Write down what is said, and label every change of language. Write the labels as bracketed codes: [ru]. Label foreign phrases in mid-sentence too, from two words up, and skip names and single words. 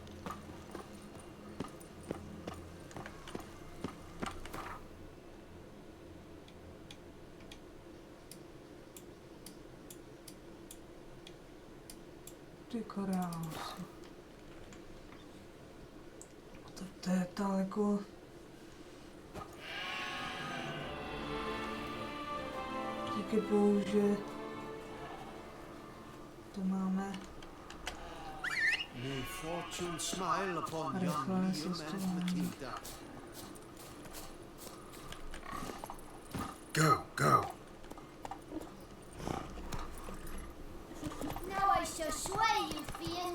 [cs] Ty krásy. To je daleko. Díky bohu, že to máme. [en] May fortune smile upon [cs] rychle [en] young [cs] se [en] William and [cs] stolem. [en] Matilda. Go, go. Now I shall sway you, fiend.